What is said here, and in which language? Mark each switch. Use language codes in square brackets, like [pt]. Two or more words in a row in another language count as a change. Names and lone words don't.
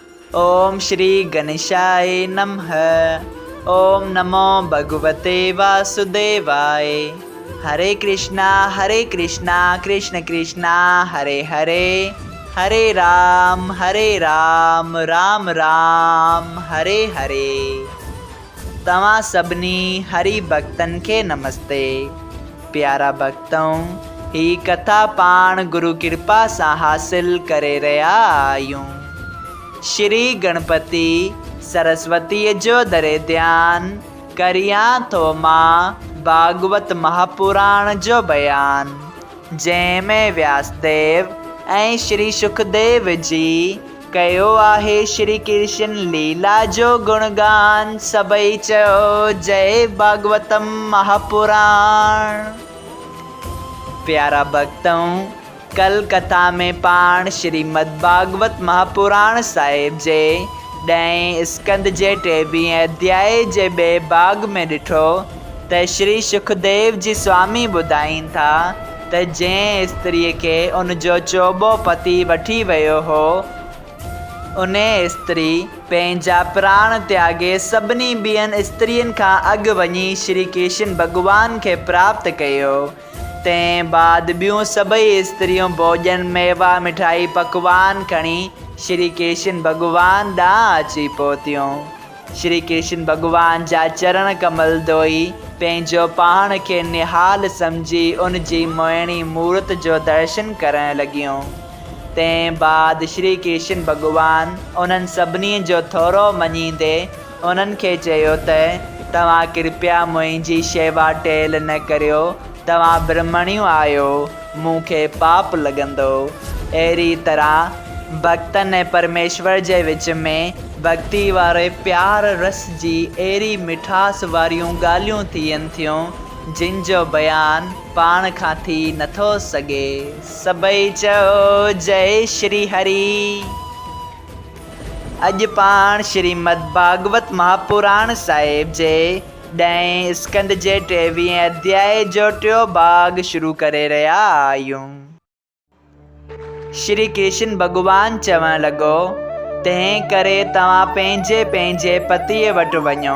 [sa] ओम श्री गणेशाय नमः। ओम नमो भगवते वासुदेवाय। हरे कृष्णा कृष्ण कृष्णा हरे हरे, हरे राम राम राम हरे हरे। [sd] तव्हां सभिनी हरि भक्तन के नमस्ते। प्यारा भक्तों, ही कथा पाण गुरु कृपा सां हासिल करे रहा आयूं। श्री गणपति सरस्वती जो दरे ध्यान करिया तो मां भागवत महापुराण जो बयान, जंहिंमें व्यासदेव ऐं श्री सुखदेव जी कयो आहे श्री कृष्ण लीला जो गुणगान। सभई चयो जय भागवतम महापुराण। प्यारा भक्तों, कल कथा में पाण श्रीमद् भागवत महापुराण साहिब जे 10 स्कंद जे 23 अध्याय जे 2 भाग में ॾिठो त श्री सुखदेव जी स्वामी ॿुधाइनि था त जंहिं स्त्रीअ खे उन जो चोॿो पति वठी वियो हो, उन स्त्री पंहिंजा प्राण त्यागे सभिनी ॿियनि स्त्रियुनि खां अॻु वञी श्री कृष्ण भॻवान खे प्राप्त कयो। तंहिं बाद ॿियूं सभई स्त्रियूं भोजन मेवा मिठाई पकवान खणी श्री कृष्ण भॻवान ॾांहुं अची पहुतियूं। श्री कृष्ण भॻवान जा चरण कमल धोई पंहिंजो पाण खे निहाल सम्झी उन जी मोहिणी मूर्त जो दर्शन करण लॻियूं। तंहिं बाद श्री कृष्ण भॻवान उन्हनि सभिनी जो थोरो मञींदे उन्हनि खे चयो त तव्हां कृपया मुंहिंजी शेवा टेल न करियो। तव्हां ब्रह्मणियूं आहियो, मूंखे पाप लॻंदो। अहिड़ी तरह भक्तनि ऐं परमेश्वर जे विच में भक्ति वारे प्यार रस जी अहिड़ी मिठास वारियूं ॻाल्हियूं थियनि थियूं जिन जो बयान पाण खां थी नथो सघे। सभई चयो जय श्री हरि। अॼु पाण श्रीमद् भागवत महापुराण साहिब जे 10 स्कंद जे 23 अध्याय जो 3 भाग शुरू करे रहिया आहियूं। श्री कृष्ण भॻवान चवण लॻो, तंहिं करे तव्हां पंहिंजे पंहिंजे पतीअ वटि वञो।